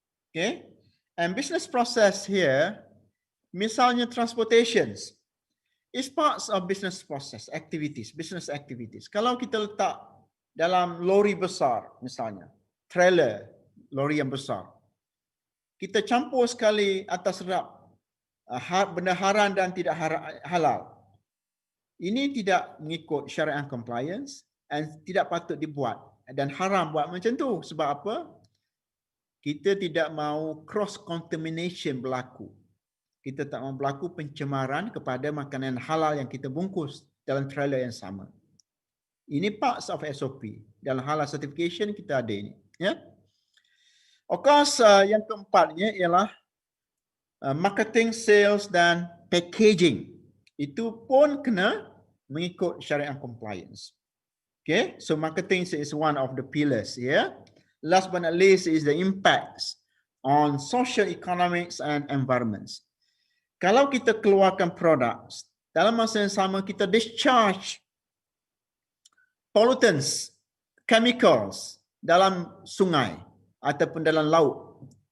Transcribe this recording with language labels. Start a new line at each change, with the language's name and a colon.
English: Okay, and business process here,
Malay: misalnya
English: transportations, is parts of business process activities, business activities.
Malay: Kalau kita letak dalam lori besar, misalnya trailer, lori yang besar, kita campur sekali atas rak benda haram dan tidak halal. Ini tidak mengikut syariah compliance dan tidak patut dibuat. Dan haram buat macam tu. Sebab apa? Kita tidak mahu cross contamination berlaku. Kita tak mahu berlaku pencemaran kepada makanan halal yang kita bungkus dalam trailer yang sama. Ini
English: parts of SOP.
Malay: Dalam halal certification kita ada ini. Ya?
English: Of course,
Malay: yang keempatnya ialah marketing, sales dan packaging. Itu pun kena mengikut syariah compliance.
English: Okay, so marketing is one of the pillars here. Last but not least is the impacts on social economics and environments.
Malay: Kalau kita keluarkan produk, dalam masa yang sama kita
English: discharge pollutants, chemicals
Malay: dalam sungai ataupun dalam laut.